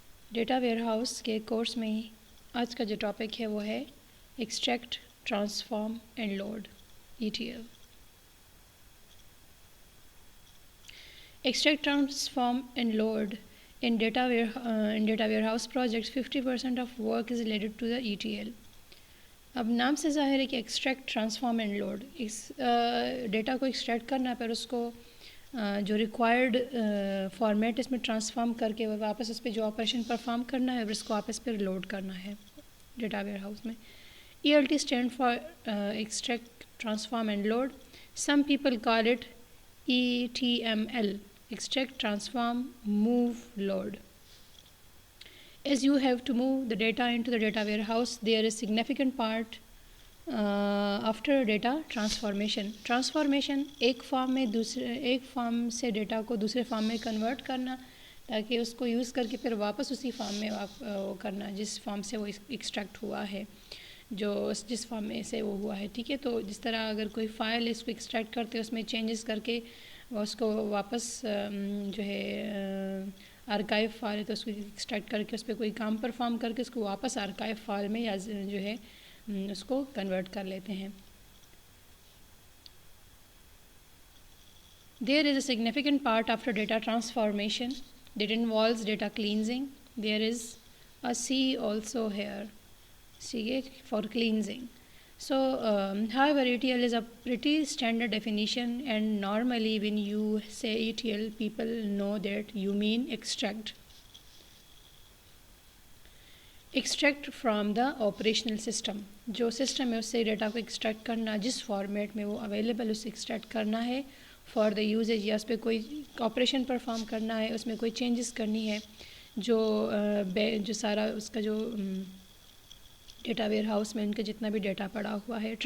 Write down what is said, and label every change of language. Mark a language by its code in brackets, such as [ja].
[ur] Data where house کے course میں آج کا جو ٹاپک ہے وہ ہے extract transform and load ETL. [en] Extract, transform and load in data warehouse projects 50% of work is related to the ETL. [ur] اب نام سے ظاہر ہے کہ extract transform and load اس data کو ایکسٹریکٹ کرنا ہے، پھر اس کو جو ریکوائرڈ فارمیٹ اس میں ٹرانسفارم کر کے واپس اس پہ جو آپریشن پرفارم کرنا ہے، پھر اس کو واپس پہ لوڈ کرنا ہے ڈیٹا ویئر ہاؤس میں. [en] ELT stand for extract transform and load. Some people call it ETML, extract, transform, move, load. As you have to move the data into the data warehouse, there is significant part after data transformation. [ur] Transformation ایک form سے data کو دوسرے form میں convert کرنا تاکہ اس کو use کر کے پھر واپس اسی فارم میں کرنا جس فارم سے وہ ایکسٹریکٹ ہوا ہے، جس فارم میں سے وہ ہوا ہے. ٹھیک ہے، تو جس طرح اگر کوئی فائل اس کو ایکسٹریکٹ کرتے اس میں چینجز کر کے اس کو واپس جو ہے آرکائیو فائل ہے تو اس کو ایکسٹریکٹ کر کے اس پہ کوئی کام پرفارم کر کے اس کو واپس آرکائیو فائل میں یا جو ہے اس کو کنورٹ کر لیتے ہیں. [en] There is a significant part after data transformation that involves data cleansing. There is a C also here, C for cleansing. So, however, ETL is a pretty standard definition, and normally when you say ETL, people know that you mean extract. Extract from the operational system. [ur] جو system ہے اس سے data کو extract کرنا، جس format میں وہ available اسے extract کرنا ہے [en] for the usage, [ur] یا اس پہ کوئی آپریشن پرفارم کرنا ہے، اس میں کوئی چینجز کرنی ہے، جو سارا اس کا جو ڈیٹا ویئر ہاؤس میں ان کا جتنا بھی ڈیٹا پڑا ہوا ہے.